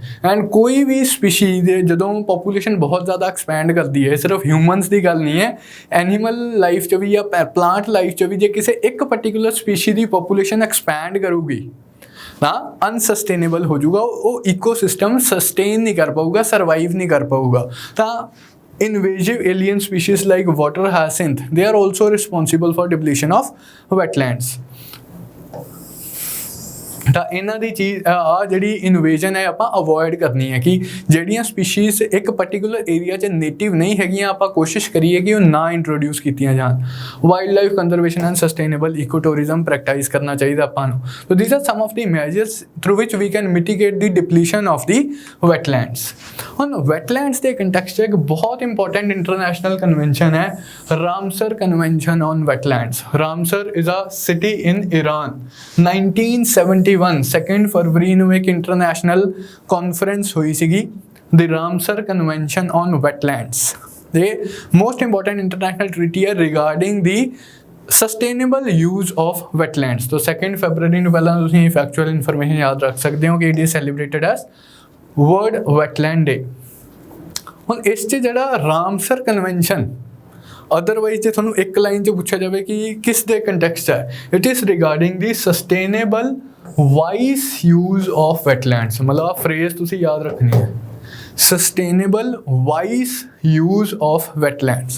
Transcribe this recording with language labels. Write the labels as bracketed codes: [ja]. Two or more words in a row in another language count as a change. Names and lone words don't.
[pa] ਐਂਡ ਕੋਈ ਵੀ ਸਪੀਸ਼ੀ ਦੇ ਜਦੋਂ ਪੋਪੂਲੇਸ਼ਨ ਬਹੁਤ ਜ਼ਿਆਦਾ ਐਕਸਪੈਂਡ ਕਰਦੀ ਹੈ, ਸਿਰਫ ਹਿਊਮਨਸ ਦੀ ਗੱਲ ਨਹੀਂ ਹੈ, [en] animal life [pa] 'ਚ ਵੀ ਜਾਂ [en] plant life [pa] 'ਚ ਵੀ ਜੇ ਕਿਸੇ ਇੱਕ [en] particular species [pa] ਦੀ [en] population expand [pa] ਕਰੂਗੀ ਤਾਂ ਅਨਸਸਟੇਨੇਬਲ ਹੋ ਜਾਊਗਾ, ਉਹ [en] ecosystem sustain [pa] ਨਹੀਂ ਕਰ ਪਾਊਗਾ, ਸਰਵਾਈਵ ਨਹੀਂ ਕਰ ਪਾਊਗਾ। [en] ਤਾਂ invasive alien species like water hyacinth, they are also responsible for depletion of wetlands. [pa] ਤਾਂ ਇਹਨਾਂ ਦੀ ਚੀਜ਼ ਆ ਜਿਹੜੀ ਇਨੋਵੇਸ਼ਨ ਹੈ ਆਪਾਂ ਅਵੋਇਡ ਕਰਨੀ ਹੈ ਕਿ ਜਿਹੜੀਆਂ ਸਪੀਸ਼ੀਜ਼ ਇੱਕ [en] particular area [pa] 'ਚ ਨੇਟਿਵ ਨਹੀਂ ਹੈਗੀਆਂ ਆਪਾਂ ਕੋਸ਼ਿਸ਼ ਕਰੀਏ ਕਿ ਉਹ ਨਾ ਇੰਟਰੋਡਿਊਸ ਕੀਤੀਆਂ ਜਾਣ। [en] wildlife conservation and sustainable eco tourism practice [pa] ਕਰਨਾ ਚਾਹੀਦਾ ਆਪਾਂ ਨੂੰ। [en] so these are some of the measures through which we can mitigate the depletion of the wetlands. [pa] ਹੁਣ ਵੈਟਲੈਂਡਸ ਦੇ ਕੰਟੈਕਸਟ 'ਚ ਇੱਕ ਬਹੁਤ [en] important international convention [pa] ਹੈ ਰਾਮਸਰ ਕਨਵੈਨਸ਼ਨ ਔਨ ਵੈਟਲੈਂਡਸ। [en] Ramsar is a city in Iran. [pa] 1971 2 ਫਰਵਰੀ ਨੂੰ ਇੱਕ [en] international conference [pa] ਹੋਈ ਸੀਗੀ ਦ ਰਾਮਸਰ ਕਨਵੈਨਸ਼ਨ ਔਨ ਵੈਟਲੈਂਡਸ। [en] The most important international treaty है regarding the sustainable use of wetlands। [pa] तो 2 फरवरी ਨੂੰ ਪਹਿਲਾਂ ਤੁਸੀਂ [en] factual information [pa] ਯਾਦ ਰੱਖ ਸਕਦੇ ਹੋ ਕਿ [en] it is celebrated as World Wetland Day। [pa] ਹੁਣ ਇਸ 'ਚ ਜਿਹੜਾ ਰਾਮਸਰ ਕਨਵੈਨਸ਼ਨ ਅਦਰਵਾਈਜ਼ ਜੇ ਤੁਹਾਨੂੰ ਇੱਕ ਲਾਈਨ 'ਚ ਪੁੱਛਿਆ ਜਾਵੇ ਕਿ ਕਿਸ ਦੇ ਕੰਟੈਕਸਟ ਹੈ, [en] it is regarding the sustainable wise use of wetlands. [pa] ਮਤਲਬ ਫਰੇਜ਼ ਤੁਸੀਂ ਯਾਦ ਰੱਖਣੀ ਹੈ, [en] sustainable wise use of wetlands.